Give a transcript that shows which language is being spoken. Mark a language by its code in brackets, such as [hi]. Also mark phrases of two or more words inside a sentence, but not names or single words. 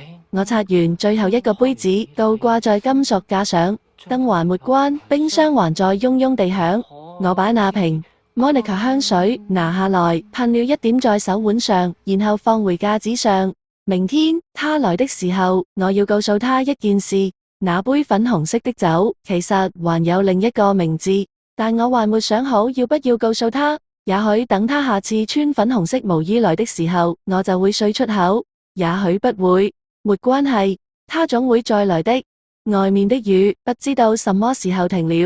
[zh] 我擦完最後一個杯子，倒掛在金屬架上，燈還沒關，冰箱還在嗡嗡地響。我把那瓶Monica 香水拿下來，噴了一點在手腕上，然後放回架子上。明天他來的時候，我要告訴他一件事，那杯粉紅色的酒其實還有另一個名字，但我還沒想好要不要告訴他。也許等他下次穿粉紅色毛衣來的時候，我就會說出口，也許不會，沒關係，他總會再來的。外面的雨不知道什麼時候停了。